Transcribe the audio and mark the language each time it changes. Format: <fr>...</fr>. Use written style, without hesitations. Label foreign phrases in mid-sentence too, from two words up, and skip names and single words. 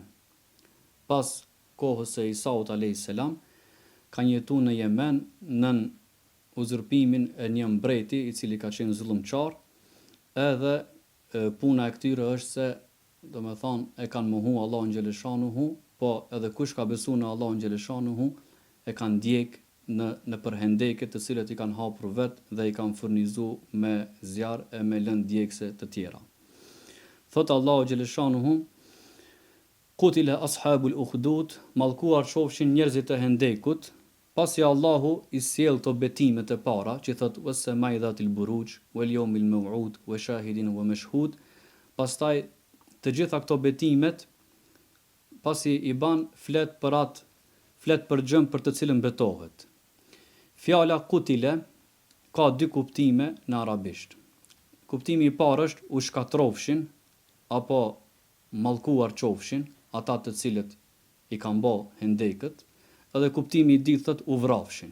<sq>Pas kohës së Isaut</sq> <ar>عليه السلام,</ar> <sq>kanë jetu në Yemen nën uzurpimin e një mbreti i cili ka qenë zullumçar, edhe puna e këtyre është se domethënë e kanë mohu Allahun xhaleshanuhu, po edhe kush ka besuar në Allahun xhaleshanuhu e kanë djeg në përhendeke të cilët i kanë hapur vet dhe i kanë furnizuar me zjarr e me lëndë djegëse të tjera. Thot Allahu xhaleshanuhu</sq> <ar>قتل أصحاب الأخدود,</ar> <sq>mallkuar qofshin njerëzit e hendekut, pasi Allahu i sjell to betimet e para, që thot</sq> <ar>والسماء ذات البروج واليوم الموعود وشاهد ومشهود.</ar> <sq>Pastaj të gjitha këto betimet pasi i ban flet për gjën për të cilën betohet. Fjala qutile ka dy kuptime në arabisht. Kuptimi i parë është u shkatrofshin apo mallkuar qofshin ata të cilët i kanë bë hendekët, edhe kuptimi i dytë thot u vrafshin.</sq>